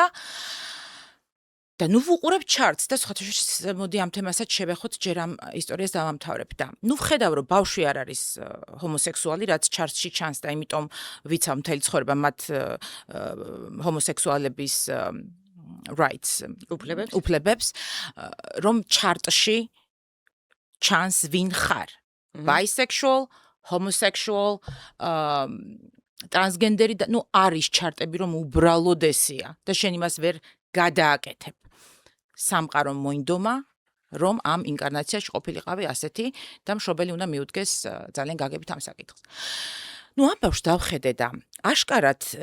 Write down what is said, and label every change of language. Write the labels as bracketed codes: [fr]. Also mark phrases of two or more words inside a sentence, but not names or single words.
[ka] და ნუ ვუყურებ ჩარტს და სხვათაშორის მოდი ამ თემასაც შევეხოთ, ჯერ ამ ისტორიას დავამთავრებ და ნუ ვხედავ რომ ბავშვი არ არის ჰომოსექსუალი, რაც ჩარტსში ჩანს და იმიტომ ვიცავ მთელი ცხოვრება მათ ჰომოსექსუალების rights უფლებებს რომ ჩარტში ჩანს ვინ ხარ [en] bisexual homosexual [ka] transgenderi და ნუ არის ჩარტები რომ უბრალოდ ესია და შენ იმას ვერ გადააკეთებ სამყარო მოინდომა რომ ამ ინკარნაციაში ყოფილიყავი ასეთი და მშობელი უნდა მიუდგეს ძალიან გაგებით ამ საკითხს ნუ ამ ბავშვს დავხედე და აშკარად